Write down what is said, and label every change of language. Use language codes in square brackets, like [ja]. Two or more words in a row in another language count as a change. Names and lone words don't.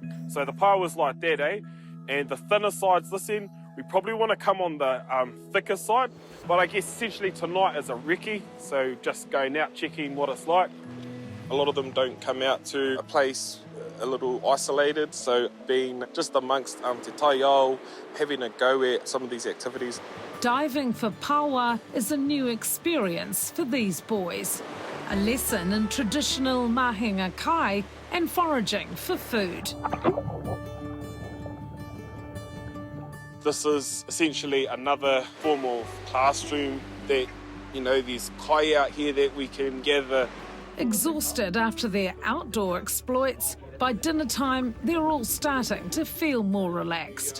[en] So the pā was like that, and the thinner sides, listen, we probably want to come on the thicker side, but I guess essentially tonight is a recce, so just going out, checking what it's like. A lot of them don't come out to a place a little isolated, so being just amongst [mi] te taiao, [en] having a go at some of these activities. Diving for paua is a new experience for these boys. A lesson in traditional [mi] mahinga kai [en] and foraging for food. This is essentially another form of classroom that, there's kai out here that we can gather. Exhausted after their outdoor exploits, by dinner time they're all starting to feel more relaxed.